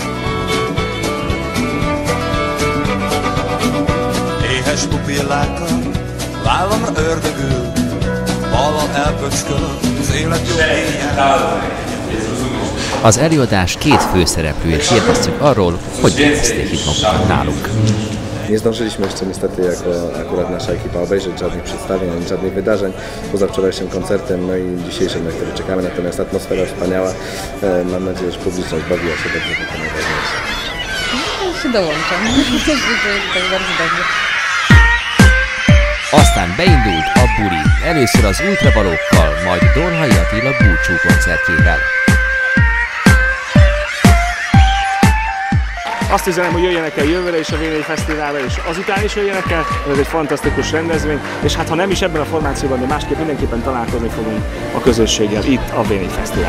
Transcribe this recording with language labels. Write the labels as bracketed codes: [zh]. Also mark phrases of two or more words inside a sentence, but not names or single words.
[hu] Éhes pupillákkal, vállamra ördögül, ballal elpöckölöm, az élet jó éjjel. Az előadás 2 főszereplőjét kérdeztük arról, hogy érezték itt magukat náluk. [pl] Nie zdążyliśmy jeszcze niestety akurat nasza ekipa obejrzeć żadnych przedstawień, ani żadnych wydarzeń poza wczorajszym koncertem, no i dzisiejszym, na który czekamy, natomiast atmosfera wspaniała. Mam nadzieję, że publiczność bawiła się dobrze, to najważniejsze. Ja się dołączam. To jest bardzo dobrze. [hu] Aztán beindult a buli, először az ultravalókkal, majd Dornai Attila búcsú koncertjével. Azt üzenem, hogy jöjjenek el jövőre is a V4 Fesztiválra, és azután is jöjjenek el, ez egy fantasztikus rendezvény, és hát ha nem is ebben a formációban, de másképp mindenképpen találkozni fogunk a közösséggel itt a V4 Fesztiválon.